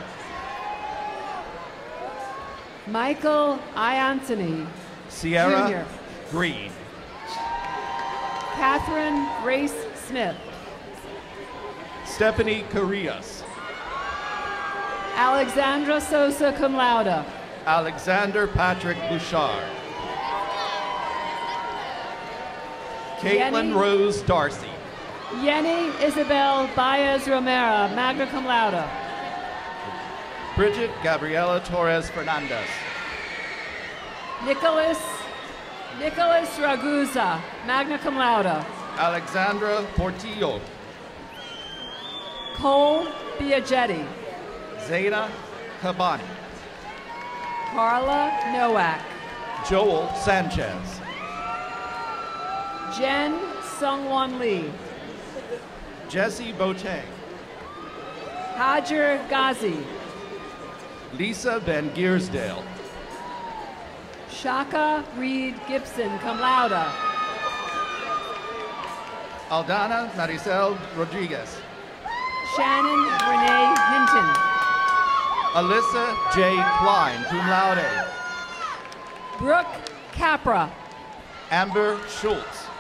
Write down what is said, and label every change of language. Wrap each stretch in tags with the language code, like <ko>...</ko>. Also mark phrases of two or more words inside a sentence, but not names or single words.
<en>Michael I. Anthony. Sierra Jr. Green. Catherine Grace Smith. Stephanie Carrillas. Alexandra Sosa,</en> <la>cum laude.</la> <en>Alexander Patrick Bouchard. Caitlin Yenny Rose Darcy. Yenny Isabel Baez Romero,</en> <la>magna cum laude.</la> <en>Bridget Gabriela Torres Fernandez. Nicholas Ragusa,</en> <la>magna cum laude.</la> <en>Alexandra Portillo. Cole Biagetti. Zayna Cabani. Carla Nowak. Joel Sanchez. Jen Sungwon Lee. Jesse Boateng. Hajar Ghazi. Lisa Van Giersdale. Shaka Reed Gibson,</en> <la>cum laude.</la> <en>Aldana Maricel Rodriguez. Shannon Renee Hinton. Alyssa J. Klein,</en> <la>cum laude.</la> <en>Brooke Capra. Amber Schultz.</en>